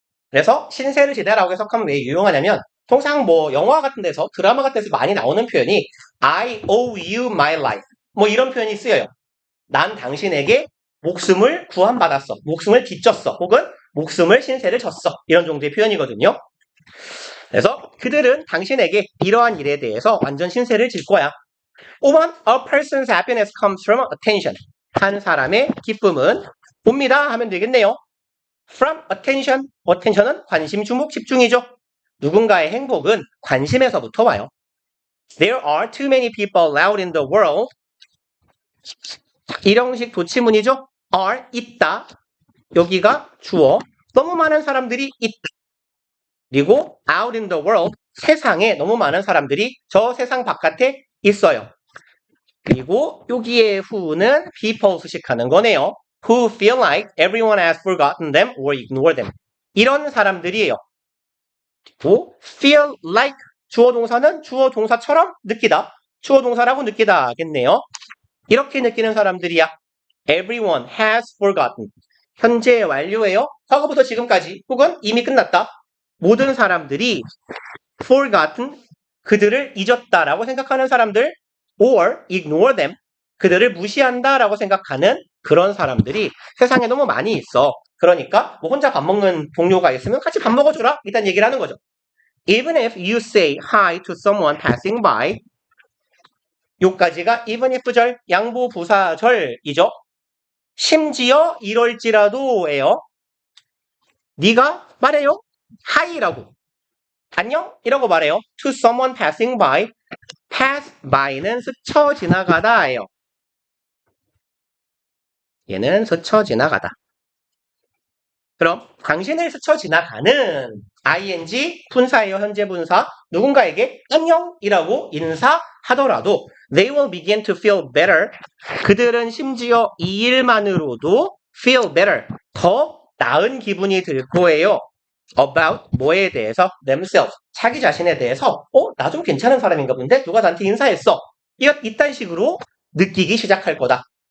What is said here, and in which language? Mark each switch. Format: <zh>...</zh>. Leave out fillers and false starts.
<ko>그래서 신세를 지다라고 해석하면 왜 유용하냐면 통상 뭐 영화 같은 데서 드라마 같은 데서 많이 나오는 표현이</ko> <en>I owe you my life</en> <ko>뭐 이런 표현이 쓰여요. 난 당신에게 목숨을 구원받았어. 목숨을 빚졌어. 혹은 목숨을 신세를 졌어. 이런 정도의 표현이거든요. 그래서 그들은 당신에게 이러한 일에 대해서 완전 신세를 질 거야.</ko> <en>5번 A person's happiness comes from attention.</en> <ko>한 사람의 기쁨은 옵니다 하면 되겠네요. From attention. attention은 관심, 주목, 집중이죠. 누군가의 행복은 관심에서부터 와요.</ko> <en>There are too many people out in the world.</en> <ko>일형식 도치문이죠. are 있다. 여기가 주어. 너무 많은 사람들이 있다. 그리고</ko> <en>out in the world</en> <ko>세상에 너무 많은 사람들이 저 세상 바깥에 있어요. 그리고 여기에 who는 people 수식하는 거네요.</ko> <en>Who feel like everyone has forgotten them or ignored them.</en> <ko>이런 사람들이에요. 그리고 feel like 주어 동사는 주어 동사처럼 느끼다. 주어 동사라고 느끼다겠네요. 이렇게 느끼는 사람들이야.</ko> <en>Everyone has forgotten.</en> <ko>현재 완료예요. 과거부터 지금까지 혹은 이미 끝났다. 모든 사람들이 forgotten, 그들을 잊었다라고 생각하는 사람들</ko> <en>or ignore them,</en> <ko>그들을 무시한다라고 생각하는 그런 사람들이 세상에 너무 많이 있어. 그러니까 뭐 혼자 밥 먹는 동료가 있으면 같이 밥 먹어줘라. 일단 얘기를 하는 거죠.</ko> <en>Even if you say hi to someone passing by,</en> <ko>요까지가 even if절, 양보 부사절이죠. 심지어 이럴지라도예요. 네가 말해요. hi라고 안녕? 이라고 말해요.</ko> <en>to someone passing by.</en> <ko>pass by는 스쳐 지나가다예요. 얘는 스쳐 지나가다. 그럼 당신을 스쳐 지나가는 ing 분사예요. 현재 분사. 누군가에게 안녕이라고 인사하더라도</ko> <en>they will begin to feel better.</en> <ko>그들은 심지어 이 일만으로도 feel better. 더 나은 기분이 들 거예요. about 뭐에 대해서 themselves 자기 자신에 대해서 나 좀 괜찮은 사람인가 본데 누가 나한테 인사했어. 이딴 식으로 느끼기 시작할 거다.</ko>